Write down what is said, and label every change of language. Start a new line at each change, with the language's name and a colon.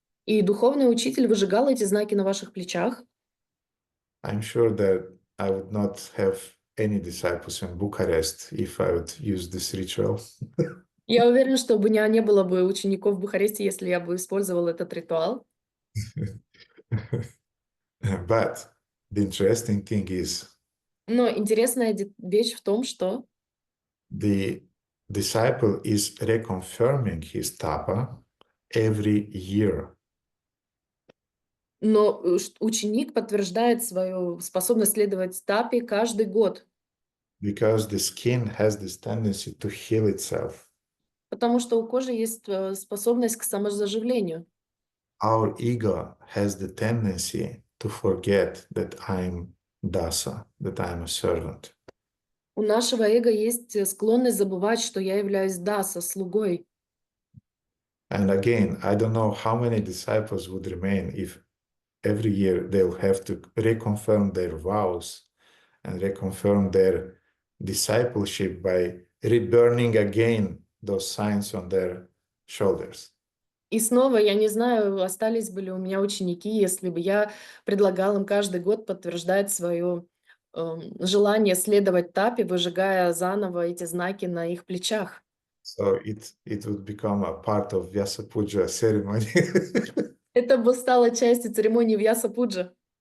Russian: И духовный учитель выжигал эти знаки на ваших плечах.
English: I'm sure that I would not have any disciples in Bucharest if I would use this ritual.
Russian: Я уверена, что у меня не было бы учеников в Бухаресте, если я бы использовал этот ритуал.
English: But the interesting thing is,
Russian: но интересная вещь в том, что
English: the disciple is reconfirming his tapa. every year.
Russian: Но ученик подтверждает свою способность следовать тапе каждый год.
English: Because the skin has this tendency to heal itself.
Russian: Потому что у кожи есть способность к самозаживлению.
English: Our ego has the tendency to forget that I'm dasa, that I'm a servant.
Russian: У нашего эго есть склонность забывать, что я являюсь даса, слугой.
English: And again, I don't know how many disciples would remain if every year they'll have to reconfirm their vows and reconfirm their discipleship by reburning again those signs on their shoulders.
Russian: И снова, я не знаю, остались бы ли у меня ученики, если бы я предлагал им каждый год подтверждать свое желание следовать тапе, выжигая заново эти знаки на их плечах.
English: So it would become a part of Vyasa Puja ceremony.
Russian: Это бы стало частью церемонии Вьяса-пуджа.